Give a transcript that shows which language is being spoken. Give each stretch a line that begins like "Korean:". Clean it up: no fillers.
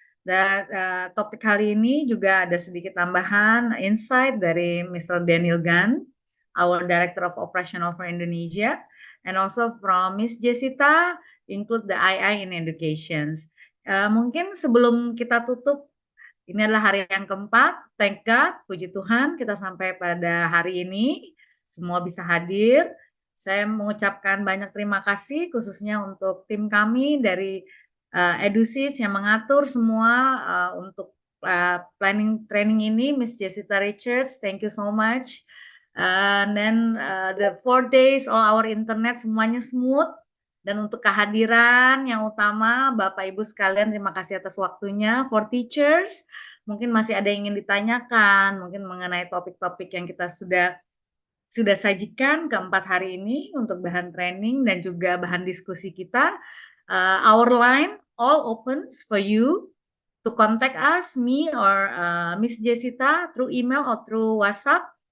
Indonesian: Dan topik kali ini juga ada sedikit tambahan insight dari Mr.
English: Daniel Gan, our Director of Operational for Indonesia, and also from Miss Jessica, include the II in Education.
Indonesian: Mungkin sebelum kita tutup, ini adalah hari yang keempat. Thank God, puji Tuhan, kita sampai pada hari ini. Semua bisa hadir. Saya mengucapkan banyak terima kasih khususnya untuk tim kami dari EduSeat yang mengatur semua untuk planning training ini, Miss Jessica Richards, thank you so much.
English: And then the 4 days all our internet semuanya smooth.
Indonesian: Dan untuk kehadiran yang utama, Bapak Ibu sekalian, terima kasih atas waktunya. For teachers, mungkin masih ada yang ingin ditanyakan, mungkin mengenai topik-topik yang kita sudah sajikan keempat hari ini untuk bahan training dan juga bahan diskusi kita.
English: Our line all opens for you to contact us, me or Miss Jessica through email or through WhatsApp.